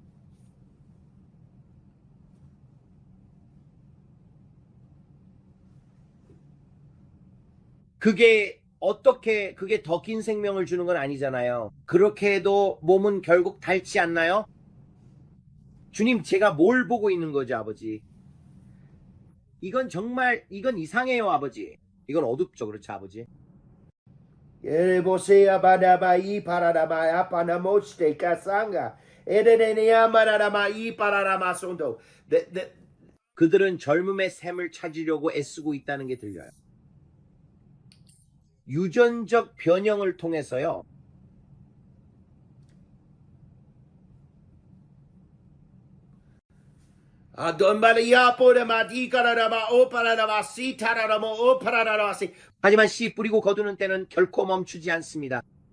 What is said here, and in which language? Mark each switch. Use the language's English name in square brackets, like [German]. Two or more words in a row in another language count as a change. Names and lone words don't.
[Korean] 그게 더 긴 생명을 주는 건 아니잖아요. 그렇게 해도 몸은 결국 닳지 않나요? 주님, 제가 뭘 보고 있는 거죠, 아버지? 이건 이상해요, 아버지. 이건 어둡죠, 그렇죠, 아버지? Você abadabai paradamai apanamoste kasanga. Edenenia maradamai paradamasondo. 그들은 젊음의 샘을 찾으려고 애쓰고 있다는 게 들려요. 유전적 변형을 통해서요. 하지만 씨 뿌리고 거두는 때는 결코 멈추지 않습니다.